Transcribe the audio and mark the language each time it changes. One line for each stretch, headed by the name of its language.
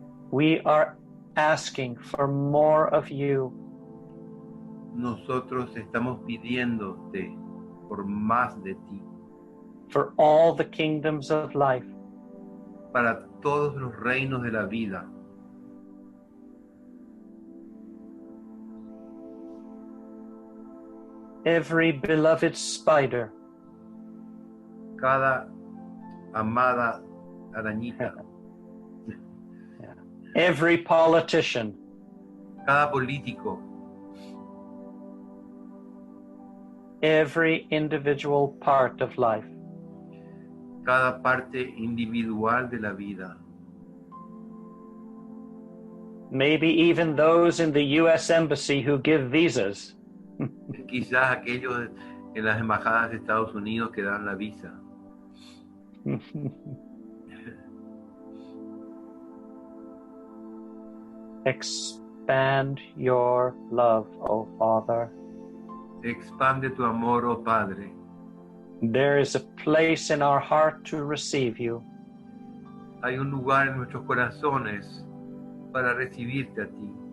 English: We are asking for more of you.
Spanish: Nosotros estamos pidiéndote por más de ti.
English: For all the kingdoms of life.
Spanish: Para todos los reinos de la vida.
English: Every beloved spider.
Spanish: Cada amada arañita.
English: Every politician.
Spanish: Cada político.
English: Every individual part of life.
Spanish: Cada parte individual de la vida.
English: Maybe even those in the U.S. Embassy who give visas.
Spanish: Quizás aquellos en las embajadas de Estados Unidos que dan la visa.
English: Expand your love, O Father.
Spanish: Expande tu amor, oh Padre.
English: There is a place in our heart to receive you.
Spanish: Hay un lugar en nuestros corazones para recibirte a ti.